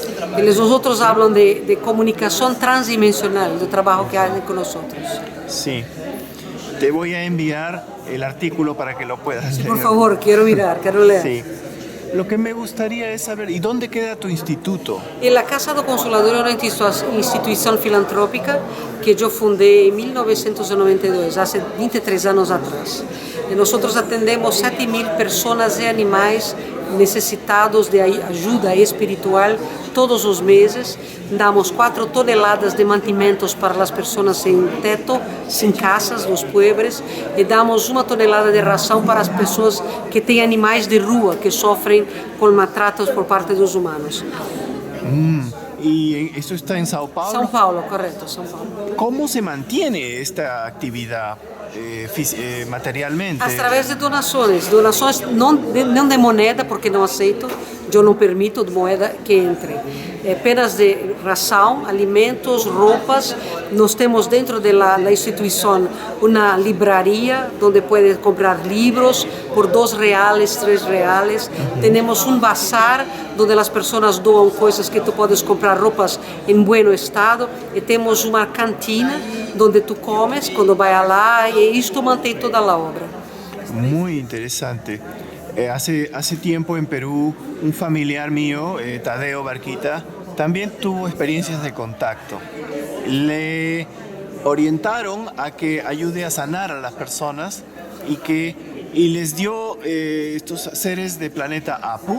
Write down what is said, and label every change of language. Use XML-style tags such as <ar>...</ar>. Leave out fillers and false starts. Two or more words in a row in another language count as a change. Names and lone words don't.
<es>Nosotros hablan de comunicación transdimensional, del trabajo que hacen con nosotros. Sí. Te voy a enviar el artículo para que lo puedas leer. Por favor, quiero mirar, quiero leer. Sí. Lo que me gustaría es saber, ¿y dónde queda tu instituto?</es> <pt>E la Casa do Consolador é uma instituição filantrópica que eu fundei em 1992, há 23 anos atrás. E nós atendemos 7.000 pessoas e animais necessitados de ajuda espiritual todos os meses. Damos 4 toneladas de mantimentos para as pessoas sem teto, sem casas, nos pueblos, e damos 1 tonelada de ração para as pessoas que têm animais de rua, que sofrem com maltratos por parte dos humanos.</pt> <es>¿Y esto está en Sao Paulo?</es> <pt>São Paulo, correto, São Paulo.</pt> <es>¿Cómo se mantiene esta actividad materialmente?</es> <pt>Através de donações não de moneda, porque não aceito, eu não permito moeda que entre. Apenas de ração, alimentos, roupas. Nós temos dentro da instituição uma livraria onde pode comprar livros por R$2, R$3. Temos bazar onde as pessoas doam coisas que tu podes comprar, roupas em bom estado. E temos uma cantina onde tu comes quando vai lá, e isto mantém toda a obra.</pt> <es>Muy interesante. Hace tiempo en Perú, un familiar mío, Tadeo Barquita, también tuvo experiencias de contacto. Le orientaron a que ayude a sanar a las personas y les dio estos seres de planeta Apu.</es>